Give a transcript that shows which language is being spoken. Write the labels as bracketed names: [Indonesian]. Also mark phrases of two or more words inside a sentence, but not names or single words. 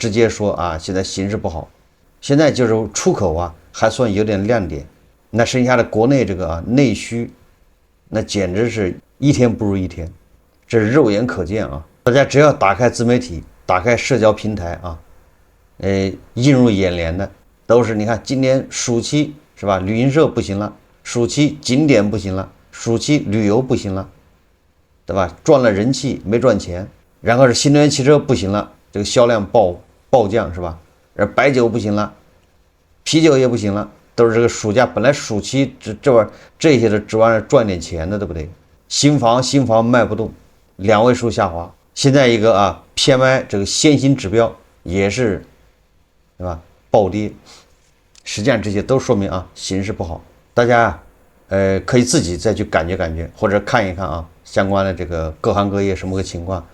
[Chinese] 直接說啊，現在形勢不好。現在就是出口啊，還算有點亮點。那剩下的國內這個啊內需，那簡直是一天不如一天，這是肉眼可見啊！大家只要打開自媒體，打開社交平台啊，映入眼簾的都是你看今年暑期是吧？旅行社不行了，暑期景點不行了，暑期旅遊不行了，對吧？賺了人气沒賺錢。然後是新能源汽車不行了，這個銷量暴降是吧？而白酒不行了，啤酒也不行了，都是這個暑假本來暑期這些的指望着賺點錢的，对不對？新房賣不動，2位數下滑。現在一個啊 PMI 這個先行指標也是，對吧？暴跌。實際上這些都說明啊形勢不好，大家可以自己再去感覺，或者看一看啊相關的這個各行各業什麼個情況。